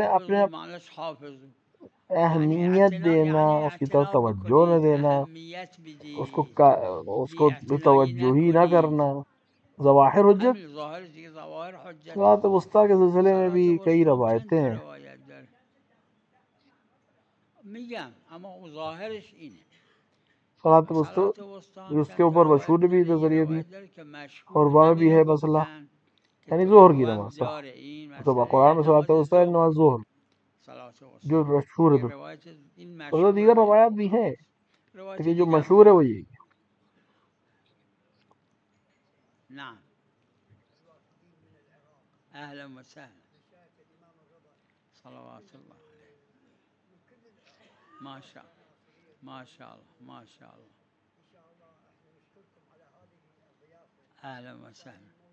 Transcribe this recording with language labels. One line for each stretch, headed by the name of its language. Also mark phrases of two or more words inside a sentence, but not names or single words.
Persian: حافظ معنیش حافظ یعنی
Urdu: اہمیت
Persian: اعتنا،
Urdu: دینا، یعنی اس کی طرف
Persian: اعتنا
Urdu: توجہ نہ
Persian: بکنید،
Urdu: دینا،
Persian: اهمیت
Urdu: اس کو
Persian: بدید،
Urdu: اس
Persian: بی
Urdu: کو
Persian: اعتنایی
Urdu: توجہ ہی نہ
Persian: نکنید.
Urdu: کرنا. ظواہر حجت.
Persian: همین ظاهر دیگه، ظواهر حجته.
Urdu: صلاۃ وسطیٰ کے سلسلے میں بھی
Persian: صلات
Urdu: کئی
Persian: وسطی چند
Urdu: روایتیں
Persian: تا
Urdu: ہیں.
Persian: روایت داره میگم، اما اون ظاهرش اینه.
Urdu: صلاۃ وسطی
Persian: صلات وسطی هم
Urdu: اس کے
Persian: چند تا
Urdu: اوپر
Persian: روایت
Urdu: مشہور بھی
Persian: داره. یه
Urdu: نظریہ دی،
Persian: روایت داره که
Urdu: اور
Persian: مشهور
Urdu: وہاں بھی
Persian: همینو
Urdu: ہے مسئلہ،
Persian: گفتن که
Urdu: یعنی
Persian: تو
Urdu: ظہر کی
Persian: هم
Urdu: نماز.
Persian: داره این تو مسئله
Urdu: قرآن میں صلاۃ
Persian: نماز
Urdu: وسطیٰ
Persian: ظهر،
Urdu: نماز ظہر
Persian: صلات
Urdu: جو
Persian: وسطی.
Urdu: مشہور ہے.
Persian: این روایت این تو تو مشهوره دیگر بین
Urdu: روایات بھی ہیں،
Persian: فقها. روایت
Urdu: لیکن جو
Persian: دیگه هم
Urdu: مشہور ہے
Persian: داره.
Urdu: وہ یہی ہے.
Arabic: نعم. اهلا وسهلا. صلوات الله عليه. ما شاء الله، ما شاء الله، ما شاء الله. اهلا وسهلا.